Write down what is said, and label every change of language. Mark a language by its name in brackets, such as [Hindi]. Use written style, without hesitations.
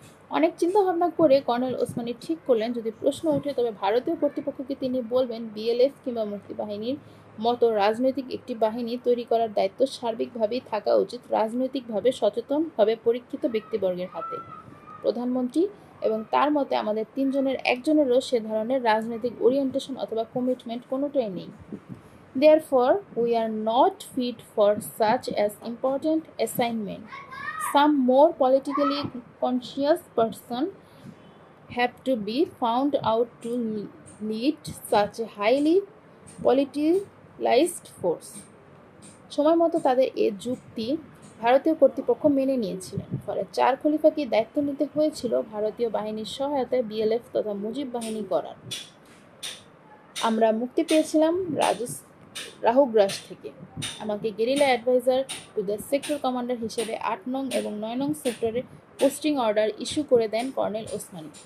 [Bangla] অনেক চিন্তা ভাবনা করে কর্নেল ওসমানী ঠিক করলেন, যদি প্রশ্ন ওঠে তবে ভারতীয় কর্তৃপক্ষকে তিনি বলবেন বিএলএফ কিংবা মুক্তিবাহিনীর মতো রাজনৈতিক একটি বাহিনী তৈরি করার দায়িত্ব সার্বিকভাবেই থাকা উচিত রাজনৈতিকভাবে সচেতনভাবে পরীক্ষিত ব্যক্তিবর্গের হাতে। প্রধানমন্ত্রী এবং তার মতে আমাদের তিনজনের একজনেরও সে ধরনের রাজনৈতিক ওরিয়েন্টেশন অথবা কমিটমেন্ট কোনোটাই নেই। [English] Therefore, we are not fit for such an important assignment. Some more politically conscious person have to be found out to lead such a highly politicized force. [Bangla] সময় মতো তাদের এ যুক্তি ভারতীয় কর্তৃপক্ষ মেনে নিয়েছিলেন। ফলে চার খলিফাকে দায়িত্ব নিতে হয়েছিল ভারতীয় বাহিনীর সহায়তায় বিএলএফ তথা মুজিব বাহিনী করার। আমরা মুক্তি পেয়েছিলাম রাহুগ্রাস থেকে। আমাকে guerrilla adviser to the sector commander হিসেবে ৮ নং এবং ৯ নং সেক্টরে পোস্টিং অর্ডার ইস্যু করে দেন কর্নেল ওসমানী।